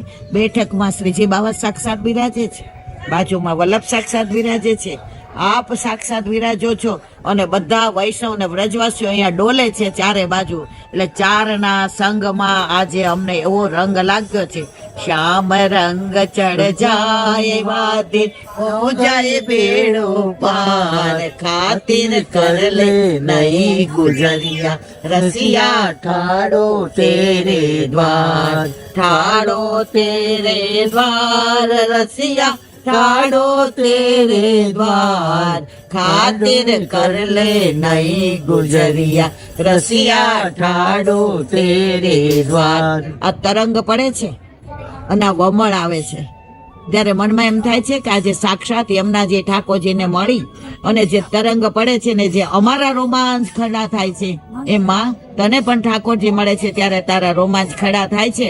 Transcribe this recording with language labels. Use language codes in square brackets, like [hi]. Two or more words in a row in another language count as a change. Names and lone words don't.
[gu] બેઠકમાં શ્રીજી બાબા સાક્ષાત બિરાજે છે, બાજુમાં વલ્લભ સાક્ષાત બિરાજે છે, આપ સાક્ષાત વિરાજો છો, અને બધા વૈષ્ણવ ને વ્રજવાસીઓ અહીંયા ડોલે છે ચારે બાજુ. એટલે ચારના સંગમાં આજે અમને એવો રંગ લાગ્યો છે. [bra] श्याम रंग चढ़ जाय वादिन हो जाय बेड़ो पार, ખાतिर कर ले नहीं गुजरिया रसिया ठाड़ो तेरे द्वार, ठाड़ो तेरे द्वार रसिया ठाड़ो तेरे द्वार, खातिर कर ले नहीं गुजरिया रसिया ठाड़ो तेरे द्वार. [gu] આ તરંગ પડે છે અને આ વમળ આવે છે, ત્યારે મનમાં એમ થાય છે કે આજે સાક્ષાત યમુનાજી ઠાકોરજીને મળી અને જે તરંગ પડે છે ને, જે અમારા રોમાંચ ખડા થાય છે, એમાં તને પણ ઠાકોરજી મળે છે ત્યારે તારા રોમાંચ ખડા થાય છે.